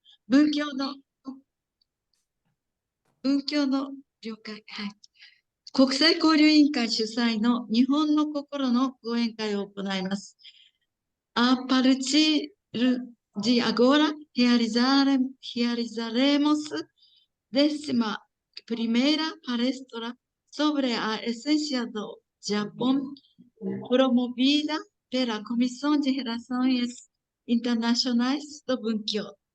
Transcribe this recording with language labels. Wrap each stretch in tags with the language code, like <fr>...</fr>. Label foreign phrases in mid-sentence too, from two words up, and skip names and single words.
<ja>文教の、文教の了解。はい。国際交流委員会主催の日本の心の講演会を行います。</ja> <pt>A partir de agora, realizaremos 11ª palestra sobre a essência do Japão, promovida pela Comissão de Relações Internacionais do Bunkyo.</pt>